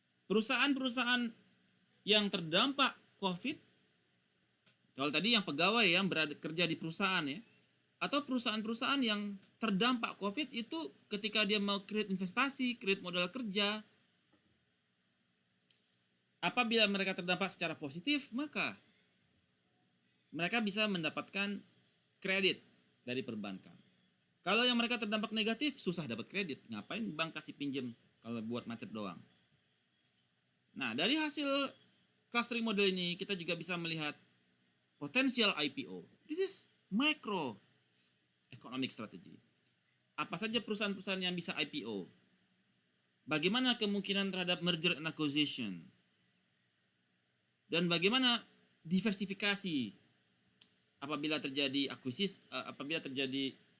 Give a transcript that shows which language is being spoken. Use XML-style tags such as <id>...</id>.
<id>Perusahaan-perusahaan yang terdampak COVID, kalau tadi yang pegawai yang kerja di perusahaan ya, atau perusahaan-perusahaan yang terdampak COVID itu ketika dia mau create investasi, create modal kerja, apabila mereka terdampak secara positif, maka mereka bisa mendapatkan kredit dari perbankan. Kalau yang mereka terdampak negatif, susah dapat kredit. Ngapain bank kasih pinjam kalau buat macet doang? Nah, dari hasil clustering model ini, kita juga bisa melihat potensial IPO.</id> <en>This is micro economic strategy.</en> <id>Apa saja perusahaan-perusahaan yang bisa IPO? Bagaimana kemungkinan terhadap merger and acquisition? Dan bagaimana diversifikasi apabila terjadi akuisisi, apabila terjadi</id>